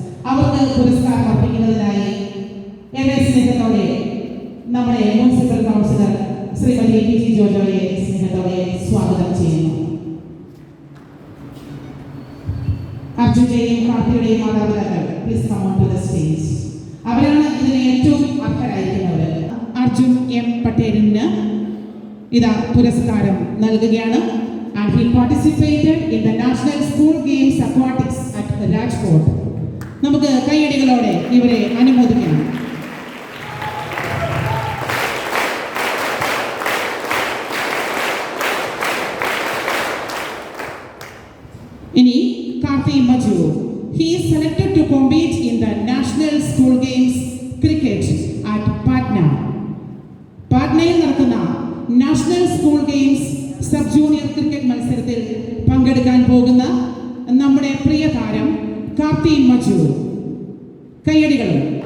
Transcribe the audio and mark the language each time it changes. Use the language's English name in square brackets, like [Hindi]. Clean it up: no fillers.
[Malayalam] അവർക്ക് പുരസ്കാരം അർപ്പിക്കുന്നതിനായി ഏറെ സ്നേഹത്തോടെ നമ്മുടെ municipal councillor Shrimati P G ജോജോയെ സ്നേഹത്തോടെ സ്വാഗതം ചെയ്യുന്നു. അർജുന്റെയും കാർത്തിയുടെയും മാതാപിതാക്കൾ [English] Please come on to the stage. [Malayalam] അവരാണ് ഇതിന് ഏറ്റവും അർഹരായിരിക്കുന്നവർ. അർജുൻ എം പട്ടേലിന് ഇതാ പുരസ്കാരം നൽകുകയാണ്. [English] And he participated in the National School Games Aquatics at Rajkot. [Malayalam] നമുക്ക് കൈയടികളോടെ ഇവരെ അനുമോദിക്കാം. [English] ഇനി Karthi Maju. He is selected to compete in the National School Games Cricket at Patna. [Malayalam] പാട്നയിൽ നടക്കുന്ന national school games sub junior cricket മത്സരത്തിൽ പങ്കെടുക്കാൻ പോകുന്ന നമ്മുടെ പ്രിയ താരം കാർത്തി മജു. കയ്യടികളും.